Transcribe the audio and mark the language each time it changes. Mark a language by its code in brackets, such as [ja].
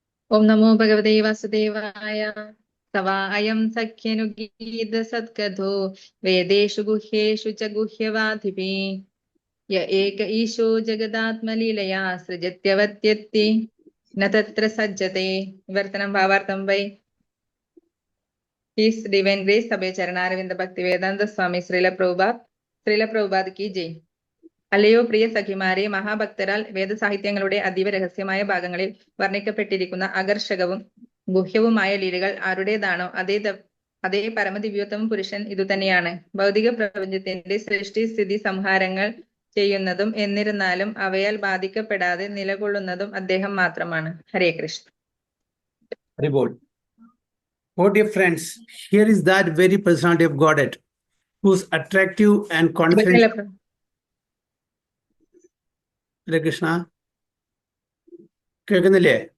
[sa] ओम नमो भगवते वासुदेवाय। तवा अयं सख्यनुगीत सत्कथो वेदेषु गुह्येषु च गुह्यवादिभिः य एक ईशो जगदात्मलीलया सृजत्यवत्यत्ति न तत्र सज्जते. विवर्तनं भावार्थं वै. [en] His Divine Grace [sa] सभे चरणारविंद भक्ति वेदांत स्वामी श्रील प्रभुपाद की जय. [ml] അല്ലയോ പ്രിയ സഖിമാരെ, മഹാഭക്തരാൽ വേദസാഹിത്യങ്ങളുടെ അതീവ രഹസ്യമായ ഭാഗങ്ങളിൽ വർണ്ണിക്കപ്പെട്ടിരിക്കുന്ന ആകർഷകവും ഗുഹ്യവുമായ ലീലകൾ ആരുടേതാണോ അതേ പരമദിവ്യോത്തമ പുരുഷൻ ഇതുതന്നെയാണ്. ഭൗതിക പ്രപഞ്ചത്തിന്റെ സൃഷ്ടി സ്ഥിതി സംഹാരങ്ങൾ ചെയ്യുന്നതും എന്നിരുന്നാലും അവയാൽ ബാധിക്കപ്പെടാതെ നിലകൊള്ളുന്നതും അദ്ദേഹം മാത്രമാണ്. ഹരേ Krishna. [sa] Hare Bol. [en] Oh dear friends, here is that very personality of Godhead whose attractive and confidential. [ml] ഹരേ കൃഷ്ണ. കേൾക്കുന്നില്ലേ?